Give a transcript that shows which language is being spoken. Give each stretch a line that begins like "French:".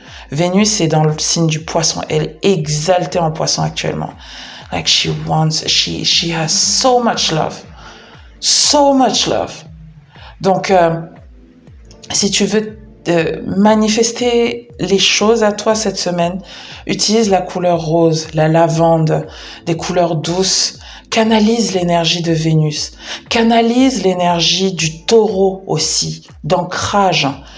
French: Vénus est dans le signe du poisson. Elle est exaltée en poisson actuellement.
English: Like she has so much love. So much love.
French: Donc, si tu veux manifester les choses à toi cette semaine, utilise la couleur rose, la lavande, des couleurs douces. Canalise l'énergie de Vénus. Canalise l'énergie du taureau aussi, d'ancrage.